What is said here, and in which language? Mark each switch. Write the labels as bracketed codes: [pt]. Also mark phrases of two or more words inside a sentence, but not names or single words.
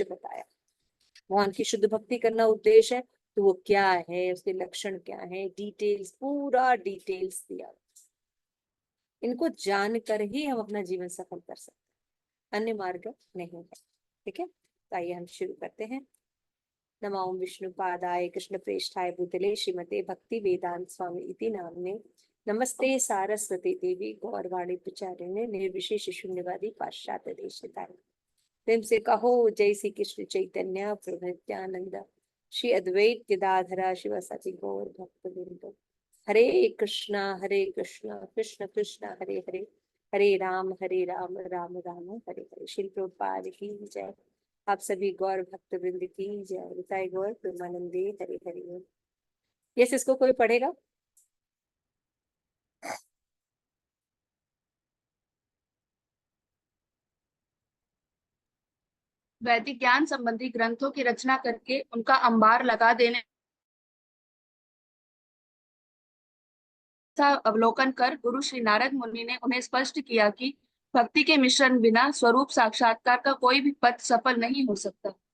[hi] भगवान की शुद्ध भक्ति करना उद्देश्य है, तो वो क्या है, उसके लक्षण क्या है, डिटेल्स, पूरा डिटेल्स दिया। इनको जानकर ही हम अपना जीवन सफल कर सकते हैं, अन्य मार्ग नहीं है। ठीक है, तो आइए हम शुरू करते हैं। [sa] नमो विष्णुपादाय कृष्ण प्रेष्ठाय भूतले श्रीमते भक्ति वेदांत स्वामी इति नाम्ने नमस्ते सारस्वती देवी गौरवाणी प्रचारिणे निर्विशेष शून्यवादी पाश्चात्य देशतारिणे। [hi] प्रेम से कहो [sa] जय श्री कृष्ण चैतन्य प्रभु नित्यानंद श्री अद्वैत गदाधरा शिवासादि गौर भक्त वृंद। हरे कृष्णा कृष्ण कृष्ण हरे हरे, हरे राम राम राम हरे हरे। [hi] श्री प्रभुपाद की जय। आप सभी गौर भक्त वृंद की जय। बताए गौर प्रेमानंदे हरे हरे। यस, इसको कोई पढ़ेगा? वैदिक ज्ञान संबंधी ग्रंथों की रचना करके उनका अंबार लगा देने का अवलोकन कर गुरु श्री नारद मुनि ने उन्हें स्पष्ट किया कि भक्ति के मिश्रण बिना स्वरूप साक्षात्कार का कोई भी पथ सफल नहीं हो सकता।